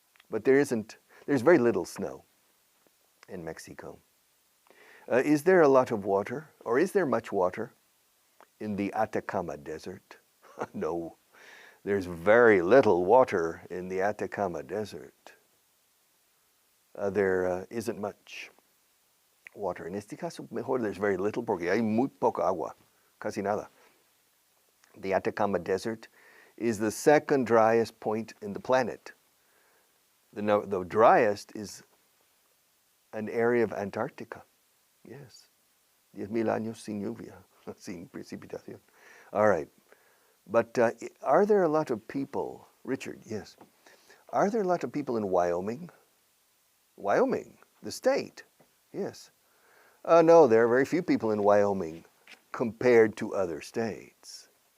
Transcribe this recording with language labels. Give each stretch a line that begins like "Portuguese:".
English: But there's very little snow in Mexico. Is there a lot of water, or is there much water in the Atacama Desert? No, there's very little water in the Atacama Desert. There isn't much water.
Spanish: En este caso, mejor
English: there's very little
Spanish: porque hay muy poca agua, casi nada.
English: The Atacama Desert is the second driest point in the planet. The driest is an area of Antarctica. Yes.
Spanish: 10,000 años sin lluvia, sin precipitación.
English: All right. But are there a lot of people, Richard, yes. Are there a lot of people in Wyoming? Wyoming, the state, yes. No, there are very few people in Wyoming compared to other states.